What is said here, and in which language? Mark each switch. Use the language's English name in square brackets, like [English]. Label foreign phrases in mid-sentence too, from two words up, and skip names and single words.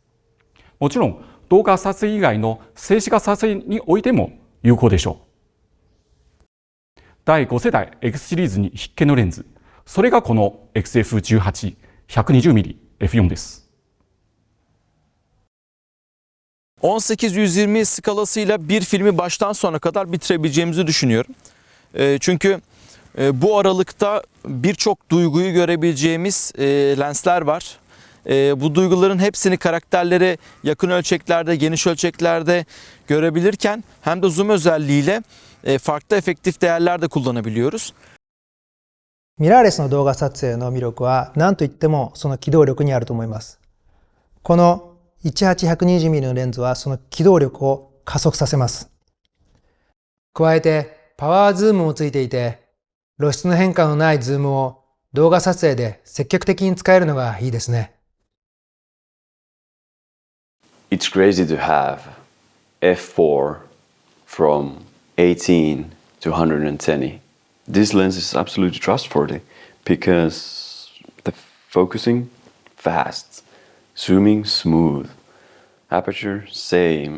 [Japanese] もちろん動画撮影以外の静止画撮影においても有効でしょう。第5世代 X シリーズに必見のレンズ、それがこの XF18-120mm-F4 です。 [Turkish] 18-120 skalasıyla bir filmi baştan sona kadar bitirebileceğimizi düşünüyorum. Çünkü bu aralıkta birçok duyguyu görebileceğimiz lensler var. Bu duyguların hepsini karakterleri yakın ölçeklerde, geniş ölçeklerde görebilirken hem de zoom özelliğiyle farklı efektif değerler de kullanabiliyoruz. [Japanese] ミラーレスの動画撮影の魅力は何といってもその機動力にあると思います。この 18-120mm のレンズはその機動力を加速させます。加えてパワーズームもついていて露出の変化のないズームを動画撮影で積極的に使えるのがいいですね。 [English] It's crazy to have f4 from 18 to 120. This lens is absolutely trustworthy because the focusing fast, zooming smooth, aperture same.